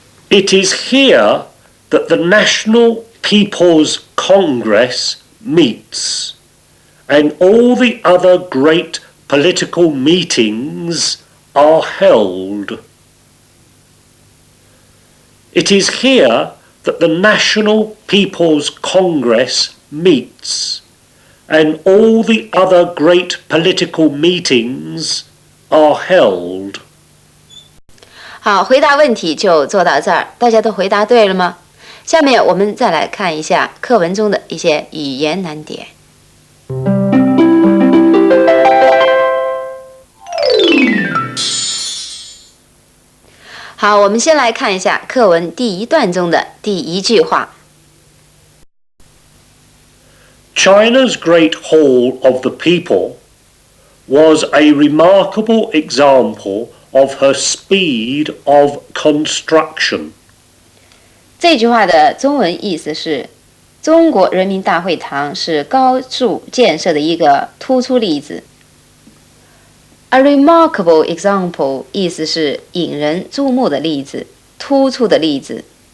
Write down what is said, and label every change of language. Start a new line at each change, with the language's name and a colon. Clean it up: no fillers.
English: It is here that the National People's Congress meets, and all the other great political meetings are held. It is here that the National People's Congress meets, and all the other great political meetings are held.
Chinese: 好，回答问题就做到这儿，大家都回答对了吗？下面我们再来看一下课文中的一些语言难点。好，我们先来看一下课文第一段中的第一句话。
English: China's Great Hall of the People was a remarkable example of her speed of construction.
Chinese: 这句话的中文意思是：中国人民大会堂是高速建设的一个突出例子。 A remarkable example 意思是引人注目的例子，突出的例子。